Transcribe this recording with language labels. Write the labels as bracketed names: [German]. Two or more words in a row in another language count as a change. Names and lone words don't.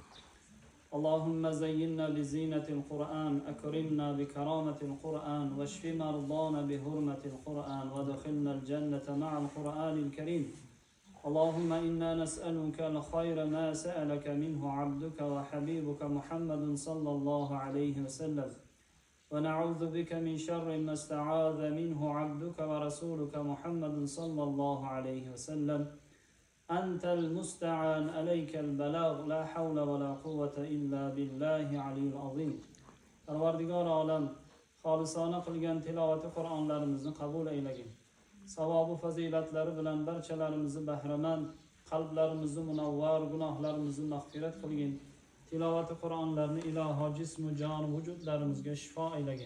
[Arabic] اللهم زينا بزينة القرآن أكرمنا بكرامة القرآن واشف مرضانا بحرمة القرآن وادخلنا الجنة مع القرآن الكريم اللهم إنا نسألك الخير ما سألك منه عبدك وحبيبك محمد صلى الله عليه وسلم ونعوذ بك من شر ما استعاذ منه عبدك ورسولك محمد صلى الله عليه وسلم أنت المستعان عليك البلاغ لا حول ولا قوة إلا بالله علي العظيم [Uzbek] Parvardigor olam xolisona qilgan tilovati Qur'onlarimizni qabul aylagin. Savobu fazilatlari bilan barchalarimizni bahramand, qalblarimizni munavvar, gunohlarimizni mag'firat qilgin. Tilovati Qur'onlarni iloho jismu jon vujudlarimizga shifo aylagin.